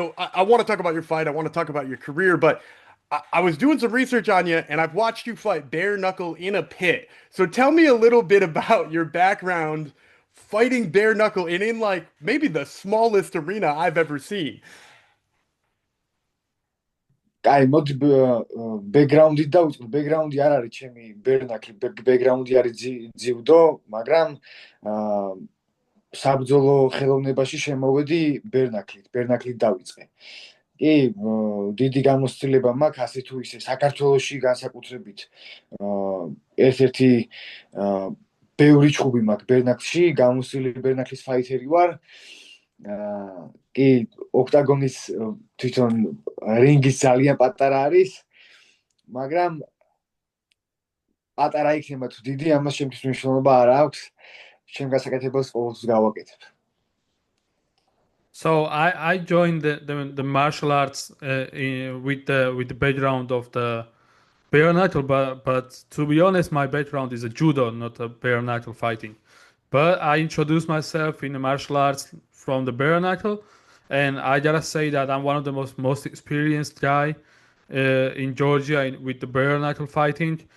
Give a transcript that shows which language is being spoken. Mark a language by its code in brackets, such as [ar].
[en] I want to talk about your fight. I want to talk about your career, but I was doing some research on you, and I've watched you fight bare knuckle in a pit. So, tell me a little bit about your background fighting bare knuckle and in like maybe the smallest arena I've ever seen. [ka] აი მოდი ბექგრაუნდი დავიწყო. ბექგრაუნდი არ არის ჩემი ბერნაკლი, ბექგრაუნდი არის ძიუდო, მაგრამ საბრძოლო ხელოვნებაში შემოვედი ბერნაკლით დავიწყე. კი, დიდი გამოცდილება მაქვს ასე თუ ისე საქართველოში განსაკუთრებით ერთ-ერთი ბევრი ჩხუბი მაქვს ბერნაკლში, გამოცდილი ბერნაკლის ფაითერი ვარ. კი, ოქტაგონის თვითონ რინგის ძალიან პატარა არის, მაგრამ პატარა იქნება თუ დიდი, ამას შემთხვევით მნიშვნელობა არ აქვს. ჩემ გასაკეთებელს ყოველთვის გავაკეთებ. [en] So I joined the martial arts with the background of the bare knuckle, but to be honest, my background is a judo, not a bare knuckle fighting. But I introduced myself in the martial arts from the bare knuckle, and I gotta say that I'm one of the most experienced guy in Georgia with the bare knuckle fighting.